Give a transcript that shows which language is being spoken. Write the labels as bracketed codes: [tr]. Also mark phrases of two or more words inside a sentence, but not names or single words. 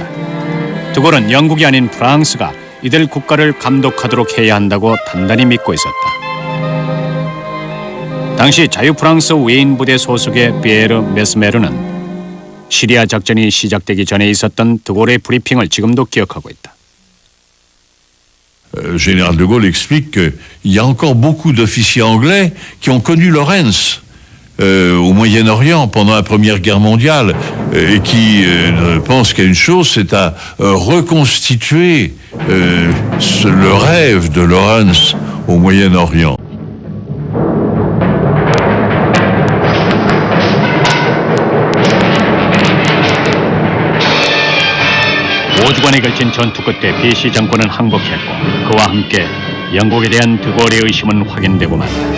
[ko] 드골은 영국이 아닌 프랑스가 이들 국가를 감독하도록 해야 한다고 단단히 믿고 있었다. 당시 자유프랑스 위인 부대 소속의 피에르 메스메르는 시리아 작전이 시작되기 전에 있었던 드골의 브리핑을 지금도 기억하고 있다. [fr] Général de Gaulle explique qu'il y a encore beaucoup d'officiers anglais qui ont connu Lawrence au Moyen-Orient pendant la Première Guerre mondiale et qui pensent qu'il y a une chose, c'est à reconstituer le rêve de Lawrence au Moyen-Orient. [ko] 오주간에 걸친 전투 끝에 BC 정권은 항복했고 그와 함께 영국에 대한 드골의 의심은 확인되고 말다.